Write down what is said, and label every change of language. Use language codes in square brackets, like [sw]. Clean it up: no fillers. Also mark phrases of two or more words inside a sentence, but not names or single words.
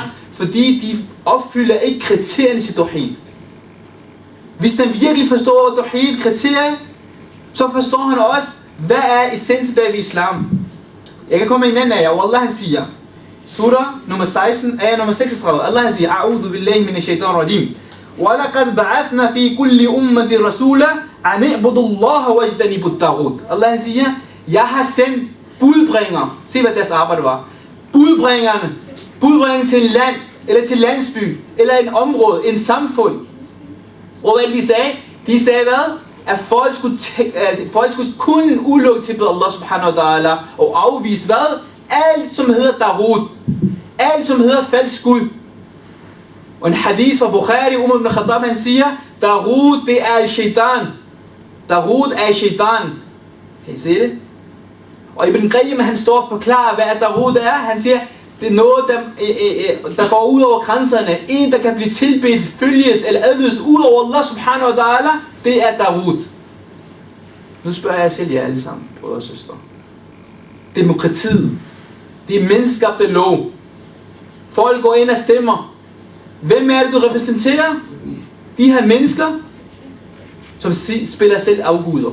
[da] Fordi de opfylder ikke kriterierne til tawhid. Hvis den virkelig forstår tawhid kriterier, så forstår han også, hvad er essensen bag ved islam. Jeg kan komme med en anden af jer, og Allah han siger, surah nummer 16, ayah nummer 36, Allah han siger, [ar] أعوذ بالله من الشيطان الرجيم. وَلَقَدْ بَعَثْنَا فِي كُلِّ أُمَّةٍ رَسُولًا أَنِ اعْبُدُوا اللَّهَ وَاجْتَنِبُوا الطَّاغُوتَ. [da] Allah han siger, jeg har sendt budbringer. Se hvad deres arbejde var. Budbringerne til en land, eller til landsby, eller en område, en samfund. Og hvad de sagde? De sagde hvad? At folk skulle kun udelukke til Allah [ar] سبحانه وتعالى [da] og afvise hvad? Alt som hedder darud. Alt som hedder falsk Gud. Og en hadith fra Bukhari, Umar ibn Khattab, han siger, darud det er shaitan. Darud er shaitan. Kan I se det? Og Ibn Qayyim, han står og forklarer, hvad darud er. Han siger, det er noget, der går ud over grænserne. En, der kan blive tilbedt, følges eller adlydes ud over Allah [ar] سبحانه وتعالى, [da] det er darud. Nu spørger jeg selv jer alle sammen, brødre og søstre. Demokratiet, det er menneskeskabte lov. Folk går ind og stemmer. Hvem er det, du repræsenterer? De her mennesker, som spiller selv afguder.